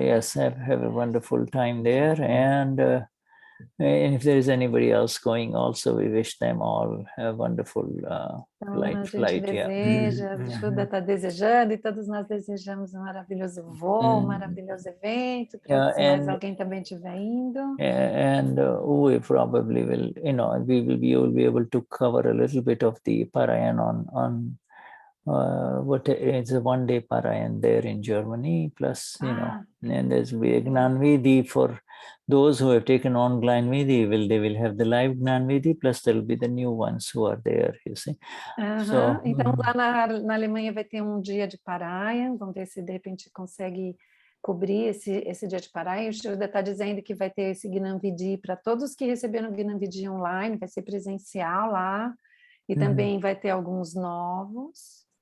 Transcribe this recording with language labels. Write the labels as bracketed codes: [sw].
[en] Yes, have a wonderful time there. And if there is anybody else going also, we wish them all a wonderful flight. [pt] Deseja, Vishuddha está desejando e todos nós desejamos um maravilhoso voo, um maravilhoso evento, para se mais alguém também estiver indo. [en] And we probably will, we will be able to cover a little bit of the Parayan on what it's a one-day Parayan there in Germany, plus, and there's Gnani Purush for those who have taken on Gnani Purush, they will have the live Gnani Purush, plus there will be the new ones who are there, you see. So, [pt] então, lá na Alemanha vai ter um dia de Parayan, vamos ver se de repente consegue cobrir esse dia de Parayan. O Shuddha está dizendo que vai ter esse Gnani Purush para todos que receberam o Gnani Purush online, vai ser presencial lá, e também vai ter alguns novos.